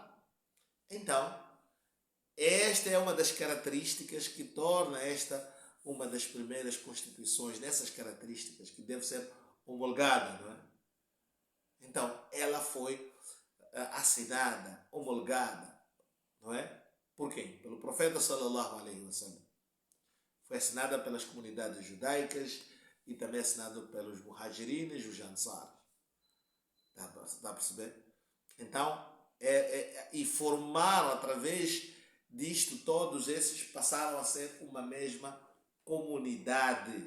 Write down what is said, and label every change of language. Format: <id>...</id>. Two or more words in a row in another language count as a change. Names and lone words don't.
<pt>Então, esta é uma das características que torna esta uma das primeiras constituições, nessas características, que deve ser homologada, não é? Então, ela foi assinada, homologada, não é? Por quem? Pelo profeta</pt> <ar>صلى الله عليه وسلم.</ar> <pt>Foi assinada pelas comunidades judaicas e também assinada pelos muhajirines e os ansar. Dá a perceber? Então, e formaram, através disto, todos esses passaram a ser uma mesma comunidade.</pt>